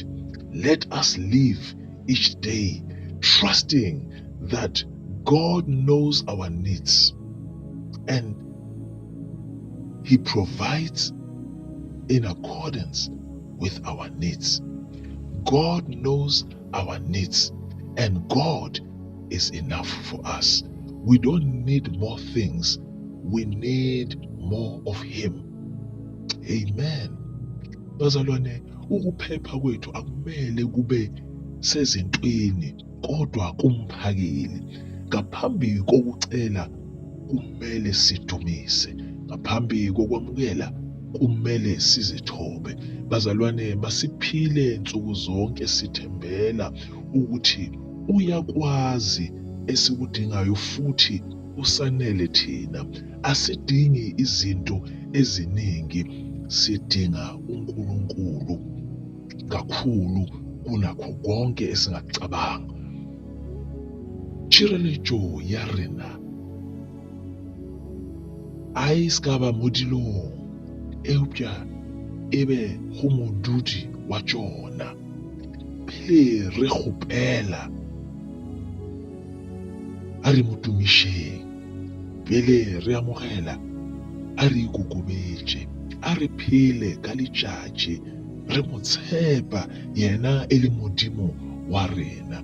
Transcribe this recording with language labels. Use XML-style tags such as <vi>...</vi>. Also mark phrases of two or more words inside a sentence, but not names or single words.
<en>Let us live each day trusting that God knows our needs and He provides in accordance with our needs. God knows our needs and God is enough for us. We don't need more things. We need more of Him. Amen.</en> <zu>Bazalwane, ukuphepha kwethu akumele kube sezintweni kodwa kumphakeli. Ngaphambi kokucela kumele sidumise. Ngaphambi kokwamukela kumele sizithobe. Bazalwane, masiphile nsuku zonke sithembela ukuthi uyakwazi esikudingayo futhi usanele thina. Asidingi izinto eziningi, sidinga uNkulunkulu kakhulu kunakho konke esingacabanga.</zu> <nso>Tshireletso ya rena a e ska ba mo dilong eupša e be go modudi wa tšona. Pele re kgopela a re motumišeng, pele re amogela a re ikokobetše, a re phele ka letšatši re mo tshepa yena e le Modimo wa rena.</nso>